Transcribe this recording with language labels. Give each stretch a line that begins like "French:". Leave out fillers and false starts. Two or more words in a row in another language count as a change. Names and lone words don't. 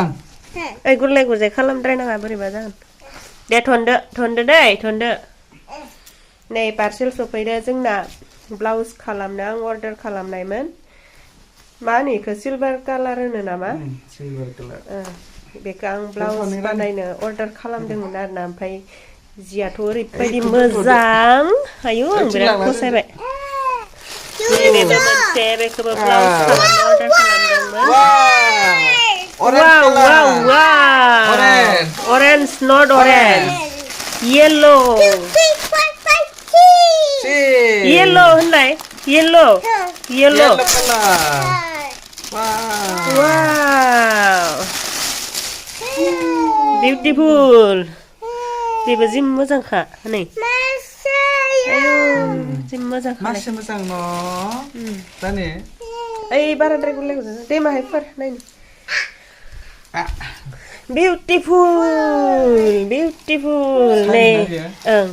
Bodo: ओइ गुरलाय गुरजाय खालामद्रायनाङा बोरैबा जागोन दे थनदो दै थनदो नै पार्सेल सफैदो जोंना ब्लाउज खालामनो आं अर्डार खालामनायमोन मा होनो इखो
English: silver colour
Bodo: होनो नामा
English: silver colour
Bodo: बेखौ आं ब्लाउज बानायनो अर्डार खालामदोंमोन आरोना ओमफ्राय जियाथ' ओरैबायदि मोजां आयु आं बिराद फसायबाय बेबो मोनसे बेखौबो ब्लाउज खालामनो अर्डार खालामदोंमोन
English: orange not orange yellow
Bodo: होनलाय
English: yellow wow beautiful
Bodo: बेबो जि मोजांखा नै जि मोजांखा मासे मोजां न' जाने ओइ बाराद्राय गुरलाय गुरजाय दे माहायफोर नायनि beautiful नै ओं